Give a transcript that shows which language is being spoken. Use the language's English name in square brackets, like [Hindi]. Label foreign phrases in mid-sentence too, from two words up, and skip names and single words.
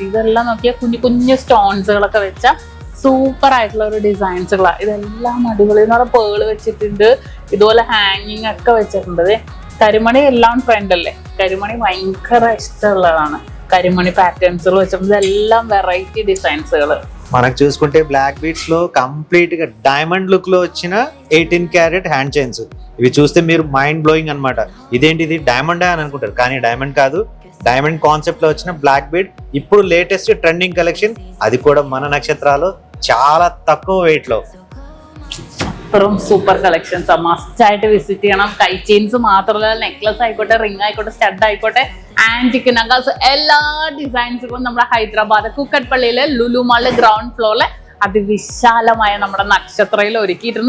[Malayalam] ഇതെല്ലാം നോക്കിയാൽ കുഞ്ഞു സ്റ്റോൺസുകളൊക്കെ വെച്ച സൂപ്പർ ആയിട്ടുള്ള ഒരു ഡിസൈൻസുകളാണ്. ഇതെല്ലാം അടിപൊളി. എന്ന് പറഞ്ഞാൽ പേള് വെച്ചിട്ടുണ്ട്, ഇതുപോലെ ഹാങ്ങിങ് ഒക്കെ വെച്ചിട്ടുണ്ട്. കരിമണി എല്ലാം ട്രെൻഡ് അല്ലേ, കരിമണി ഭയങ്കര ഇഷ്ടമുള്ളതാണ്. കരിമണി പാറ്റേൺസുകൾ വെച്ചിട്ടുണ്ട്. ഇതെല്ലാം [English] variety designs. [Telugu] మనకు చూసుకుంటే [English] black beats [Telugu] లో కంప్లీట్ గా [English] diamond look [Telugu] లో వచ్చిన 18 [English] carat hand chains. [Telugu] ఇవి చూస్తే మీరు [English] mind blowing [Telugu] అన్నమాట. ఇదేంటి ఇది డైమండ్ అని అనుకుంటారు, కానీ డైమండ్ కాదు. [English] diamond concept [Telugu] లో వచ్చిన [English] black beat [Telugu] ఇప్పుడు [English] latest trending collection. [Telugu] అది కూడా మన నక్షత్రాలు చాలా తక్కువ వెయిట్ లో. [Malayalam] അത്രയും [English] super collections must [Malayalam] ആയിട്ട് വിസിറ്റ് ചെയ്യണം. കൈ ചെയിൻസ് മാത്രമല്ല, നെക്ലസ് ആയിക്കോട്ടെ, റിംഗ് ആയിക്കോട്ടെ, സ്റ്റഡ് ആയിക്കോട്ടെ, [English] antique nagas, [Malayalam] എല്ലാ ഡിസൈൻസുകളും നമ്മുടെ ഹൈദരാബാദ് കുക്കട്പള്ളിയിലെ ലുലു മാളിലെ [English] ground floor [Malayalam] അതിവിശാലമായ നമ്മുടെ നക്ഷത്രയിൽ ഒരുക്കിയിട്ടുണ്ട്.